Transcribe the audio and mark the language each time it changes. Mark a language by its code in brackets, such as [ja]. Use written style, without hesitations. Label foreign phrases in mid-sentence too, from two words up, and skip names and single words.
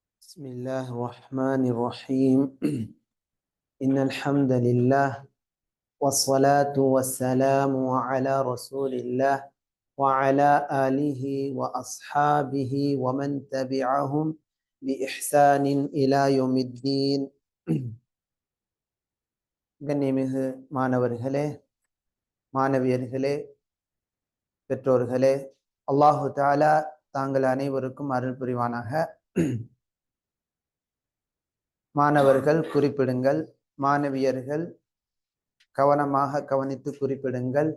[ar] بسم الله الرحمن الرحيم إن الحمد لله والصلاة والسلام على رسول الله وعلى آله وأصحابه ومن تبعهم بإحسان إلى يوم الدين [ta] கண்ணியமிகு மாணவர்களே, மாணவியர்களே, பெற்றோர்களே, அல்லாஹு தஆலா தாங்கள் அனைவருக்கும் அருள் புரிவானாக. மாணவர்கள் குறிப்பிடுங்கள், மாணவியர்கள் கவனமாக கவனித்து குறிப்பிடுங்கள்.